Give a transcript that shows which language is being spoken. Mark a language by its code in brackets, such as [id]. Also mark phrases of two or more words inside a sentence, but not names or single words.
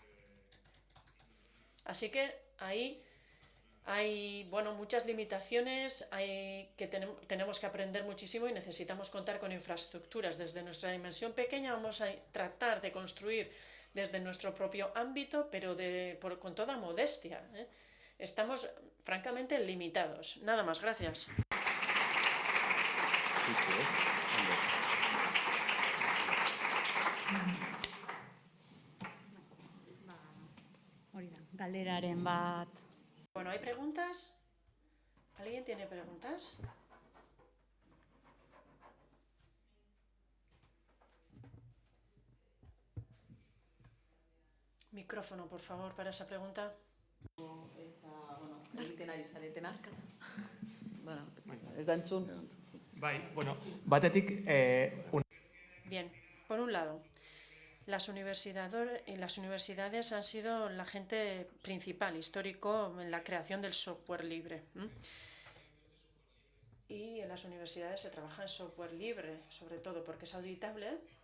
[es] Así que ahí hay, muchas limitaciones, tenemos que aprender muchísimo y necesitamos contar con infraestructuras. Desde nuestra dimensión pequeña vamos a tratar de construir desde nuestro propio ámbito, pero con toda modestia, ¿eh? Estamos francamente limitados. Nada más, gracias. [eu] Hori da, galderaren bat. [es] Bueno, ¿hay preguntas? ¿Alguien tiene preguntas? Micrófono, por favor, para esa pregunta. [eu] Egiten ari zaretena. Ez da entzun. Bai, bueno, batetik... [es] Bien, por un lado, las universidades han sido el agente principal, histórico, en la creación del software libre. Y en las universidades se trabaja en software libre, sobre todo porque es auditable.